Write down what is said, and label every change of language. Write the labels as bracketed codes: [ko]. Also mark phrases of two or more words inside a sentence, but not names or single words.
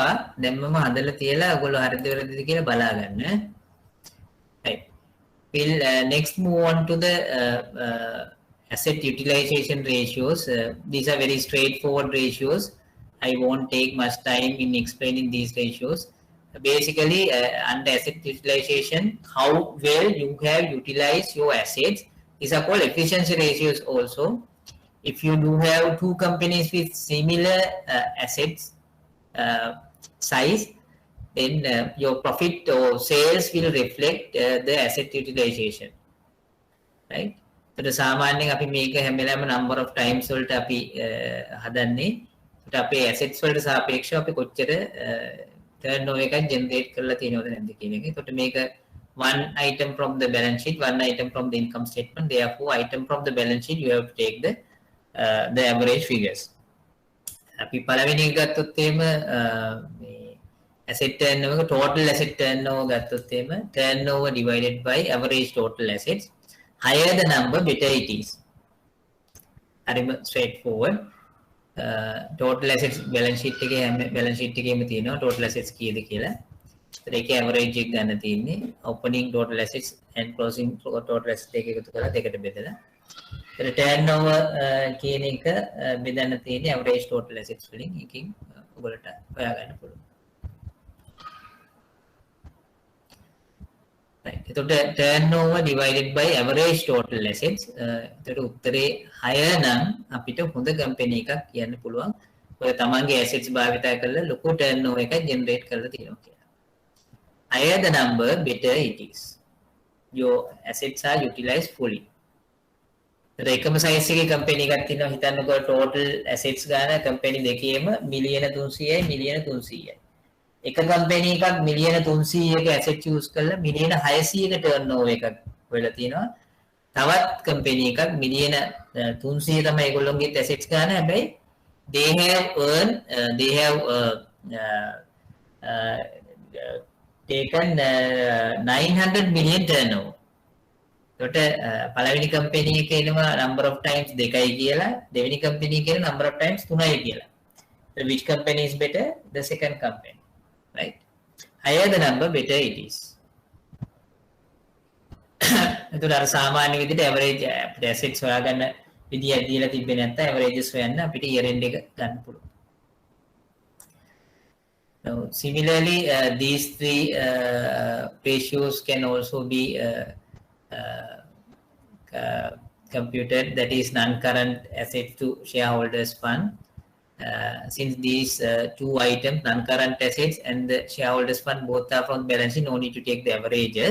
[si] දැම්මම හදලා තියලා ඔයගොල්ලෝ හරිද වැරදිද කියලා බලා ගන්න. [en] Right. We'll next move on to the asset utilization ratios. These are very straightforward ratios. I won't take much time in explaining these ratios. Basically, under asset utilization, how well you have utilized your assets. These are called efficiency ratios also. If you do have two companies with similar assets size, then your profit or sales will reflect the asset utilization, right? [si] So සාමාන්‍යයෙන් අපි මේක හැම වෙලාවෙම [en] number of times [si] වලට අපි හදන්නේ. ඒකට අපේ assets වලට සාපේක්ෂව අපි කොච්චර turnover එකක් generate කරලා තියෙනවද නැද්ද කියන එක. ඒකට මේක [en] one item from the balance sheet, one item from the income statement. Therefore, item from the balance sheet you have to take the average figures. [si] අපි පළවෙනි එක ගත්තොත් එහෙම මේ [en] asset turnover, total asset turnover [si] ගත්තොත් එහෙම [en] turnover divided by average total assets. Higher the number, better it is. [si] හරිම straightforward. [en] Total assets balance sheet [si] එකේම තියෙනවා [en] total assets [si] කීයද කියලා. ඒකේ average එක ගන්න තියෙන්නේ [en] opening total assets and closing total assets [si] දෙක එකතු කරලා දෙකට බෙදලා. ඒතර turnover කියන එක බෙදන්න තියෙන්නේ [en] average total assets [si] වලින්. එකකින් ඔයගොල්ලන්ට හොයාගන්න පුළුවන්. [en] Right. එතකොට turnover divided by average total assets. [si] එතකොට උත්තරේ 6 නම් අපිට හොඳ company එකක් කියන්න පුළුවන්. ඔය තමන්ගේ assets භාවිතා කරලා ලොකු turnover එකක් generate කරලා තියෙනවා කියලා. [en] Higher the number, better it is. Your assets are utilized fully. [si] එකම size එකේ company එකක් තියෙනවා හිතන්නකෝ [en] total assets [si] ගාන company දෙකේම මිලියන 300යි මිලියන 300යි. එක company එකක් මිලියන 300ක [en] asset use [si] කරලා මිලියන 600ක turnover එකක් වෙලා තියෙනවා. තවත් company එකක් මිලියන 300 තමයි ඒගොල්ලෝගේ assets ගාන. [en] හැබැයි they have earned taken 900 million turnover. [si] එතකොට පළවෙනි company එකේ එනවා [en] number of times [si] 2යි කියලා, දෙවෙනි company එකේ [en] number of times [si] 3යි කියලා. [en] So which company is better? The second company, right? Higher the number, better it is. [si] එතකොට අර සාමාන්‍ය විදිහට [en] average assets [si] හොයාගන්න විදියක් දීලා තිබ්බේ නැත්නම් averages හොයන්න අපිට [en] year end [si] එක ගන්න පුළුවන්. [en] Now, similarly, these three ratios can also be computed, that is non-current assets to shareholders fund. Since these two items, non-current assets and the shareholders fund, both are from balance sheet, no need to take the averages.